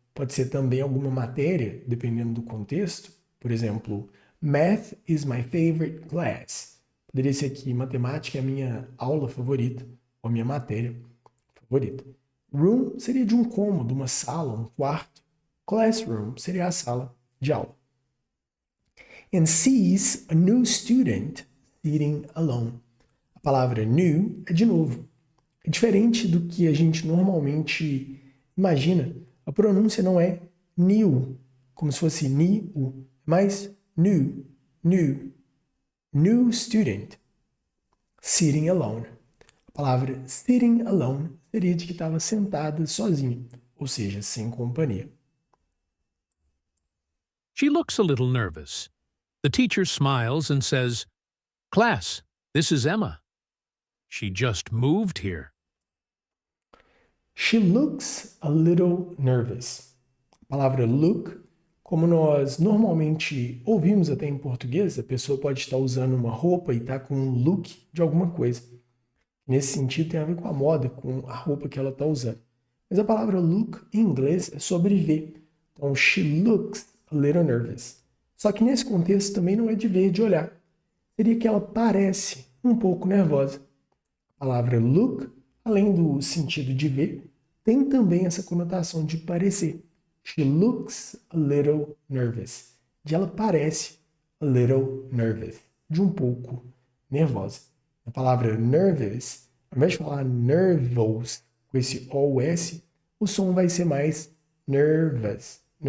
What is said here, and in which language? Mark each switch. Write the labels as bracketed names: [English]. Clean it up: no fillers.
[Portuguese] Pode ser também alguma matéria, dependendo do contexto. Por exemplo, [English] Math is my favorite class. [Portuguese] Poderia ser aqui, matemática é a minha aula favorita, ou a minha matéria favorita. Room seria de um cômodo, uma sala, um quarto. Classroom seria a sala de aula. [English] And sees a new student sitting alone. [Portuguese] A palavra new é de novo. É diferente do que a gente normalmente imagina. A pronúncia não é new, como se fosse new, mas new. [English] New student. Sitting alone. [Portuguese] A palavra sitting alone seria de que estava sentada sozinha, ou seja, sem companhia. [English] She looks a little nervous. The teacher smiles and says, "Class, this is Emma. She just moved here." She looks a little nervous. [Portuguese] A palavra look, como nós normalmente ouvimos até em português, a pessoa pode estar usando uma roupa e estar com um look de alguma coisa. Nesse sentido, tem a ver com a moda, com a roupa que ela está usando. Mas a palavra look em inglês é sobre ver. [English] Então, she looks a little nervous. [Portuguese] Só que nesse contexto também não é de ver, de olhar. Seria que ela parece um pouco nervosa. A palavra look, além do sentido de ver, tem também essa conotação de parecer. [English] She looks a little nervous. [Portuguese] De ela parece [English] a little nervous. [Portuguese] De um pouco nervosa. A palavra nervous, ao invés de falar nervous com esse OS, o som vai ser mais nervous.